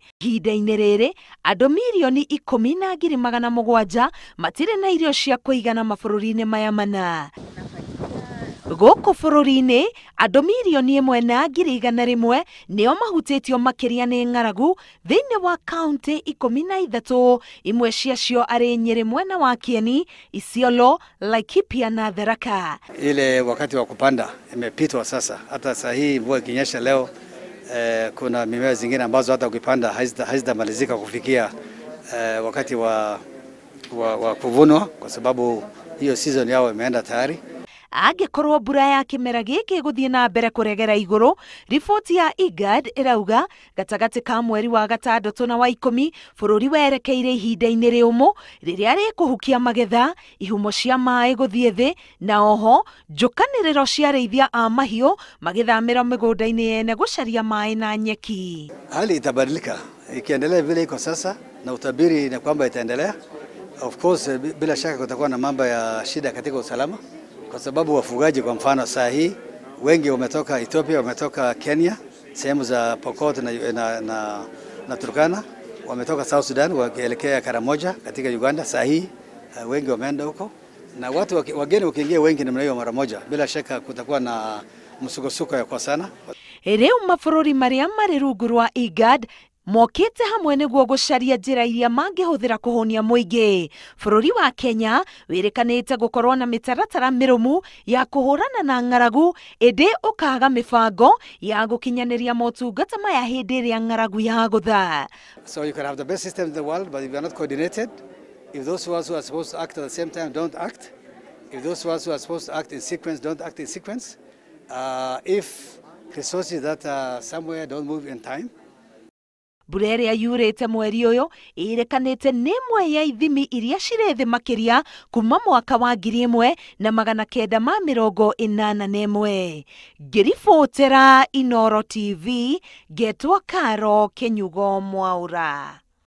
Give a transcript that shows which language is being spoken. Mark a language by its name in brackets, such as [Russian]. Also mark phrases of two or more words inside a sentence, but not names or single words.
[Kikuyu] Ihinda-inĩ rĩrĩ, andu mirioni 10,700 matirĩ na irio cia kũigana mabũrũri-inĩ maya mana. Guku bururi-ini, andu mirioni 1,100,000 nio mahutĩtio makiria nĩ ng'aragu thĩinĩ wa Kaunti 13, imwe ciacio arĩ Nyeri mwena wa Kieni, Isiolo, Laikipia na Tharaka. [Swahili] Ile wakati wa kupanda imepitwa sasa. Hata saa hii mvua ikinyesha leo, kuna mimea zingine ambazo hata ukipanda hazitamalizika kufikia wakati wa kuvunwa, kwa sababu hiyo season yao imeenda tayari. [Kikuyu] Angikorwo mbura ya kimera giki iguthii na mbere kuregera iguru, riboti ya IGAD irauga gatagati ka mweri wa gatandatu na wa ikumi bururi werekeire ihinda-ini riumu riria rikuhukia magetha, ihumo cia maĩ guthii thi, na oho njukaniriro cia arĩithia a mahiũ magithamĩra mĩgũnda-inĩ yene gucaria maĩ na nyeki. [Swahili] Hali itabadilika ikiendelea vile iko sasa, na utabiri ni kwamba itaendelea. [English] Of course, [Swahili] bila shaka kutakuwa na mambo ya shida katika usalama, kwa sababu wafugaji kwa mfano saa hii wengi wametoka Ethiopia, wametoka Kenya, sehemu za Pokot na Turkana, wametoka South Sudan wakielekea Karamoja katika Uganda. Saa hii wengi wameenda huko, na watu wageni wakiingia wengi namna hiyo mara moja, bila shaka kutakuwa na msukosuko ya kwa sana. [Kikuyu] Riu mabũrũri maria marĩ rungu rwa IGAD mokite hamwe niguo gucaria njĩra iria mangĩhũthĩra kũhũnia mũingĩ. Bũrũri wa Kenya wĩrĩkanĩte gũkorwo na mĩtaratara mĩrũmu ya kũhũrana na ng'aragu, ĩndĩ ũkaga mĩbango ya gũkinyanĩria motungata maya hĩndĩ ĩrĩa ng'aragu yagũtha. [English] So you can have the best system in the world, but if you are not coordinated, if those ones who are supposed to act at the same time don't act, if those ones who are supposed to act in sequence don't act in sequence, if resources that are somewhere don't move in time. [Kikuyu] Mbura ĩrĩa yurĩte mweri ũyũ ĩrĩkanĩte nĩ imwe ya ithimi iria cirĩ thĩ makĩria kuma mwaka wa 1981. Ngĩribotera Inooro TV, ngetwo Karo Kenyugo Mwaura.